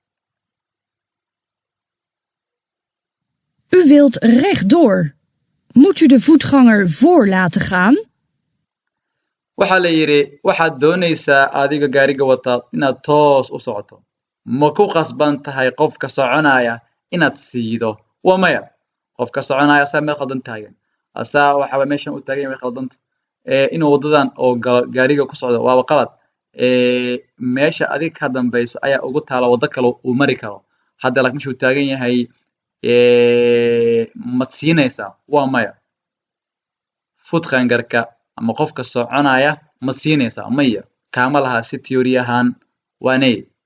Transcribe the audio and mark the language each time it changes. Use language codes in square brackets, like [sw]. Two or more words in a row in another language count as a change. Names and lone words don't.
[nl] U wilt rechtdoor. Moet u de voetganger voor laten gaan? [so] waxaa la yiri waxaad doonaysaa adiga gaariga wata inaad toos u socoto ma ku qasban tahay qofka soconaya inaad siido waa maya qofka soconaya asaa meel qaldan taagan asaa waxaa meeshan u taagan yahay qaldanta inuu wadadan oo gaariga ku socdo waa qalad meesha adiga ka dambayso ayaa ugu taala wada kale uu mari karo hadda laakiin meesha uu taagan yahay ma siinaysaa waa maya footgangerka ama qofka soconaya ma siinaysaa maya kaama laha si theory ahaan waa nay